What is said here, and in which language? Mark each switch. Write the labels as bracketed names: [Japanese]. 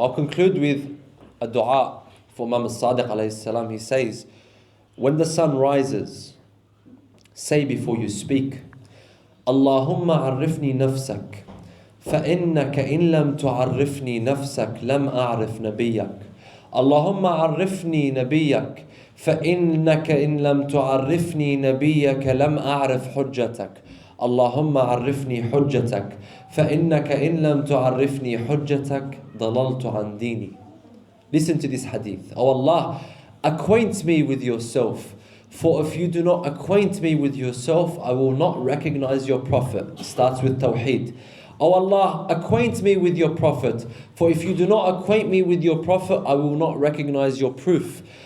[English] I'll conclude with a dua for Imam al-Sadiq alayhi salam. He says, when the sun rises, say before you speak, [Arabic] Allahumma arifni nafsak, فإنك إن لم تعرفني نفسك لم أعرف نبيك. اللهم عرفني نبيك فإنك إن لم تعرفني نبيك لم أعرف حجتك. اللهم عرفني حجتك فإنك إن لم تعرفني حجتك ضللت عن ديني. [English] Listen to this hadith. Oh Allah, acquaint me with yourself. For if you do not acquaint me with yourself, I will not recognize your Prophet. Starts with Tawheed. Oh Allah, acquaint me with your Prophet. For if you do not acquaint me with your Prophet, I will not recognize your proof.